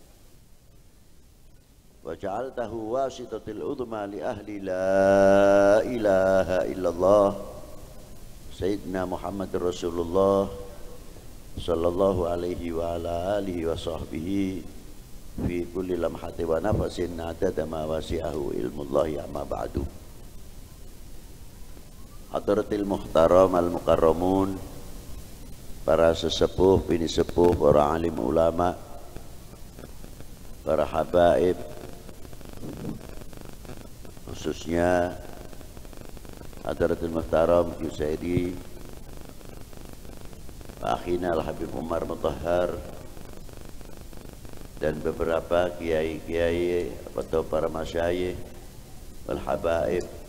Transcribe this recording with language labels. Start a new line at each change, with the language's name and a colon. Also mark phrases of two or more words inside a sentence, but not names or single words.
Arabic: وجعلته واسطة العظمى لأهل لا إله إلا الله سيدنا محمد رسول الله صلى الله عليه وعلى آله وصحبه في كل لمحة ونفس عدد ما وسعه علم الله أما بعد. حضرة المحترم المكرمون,
Indonesian: para sesepuh, bini sepuh, para alim ulama, para habaib, khususnya
Arabic: حضرة المحترم
Indonesian: Yusaidi Akhina Al-Habib Umar Mutahhar, dan beberapa kiai-kiai atau para
Arabic: مشايخ والحبائب.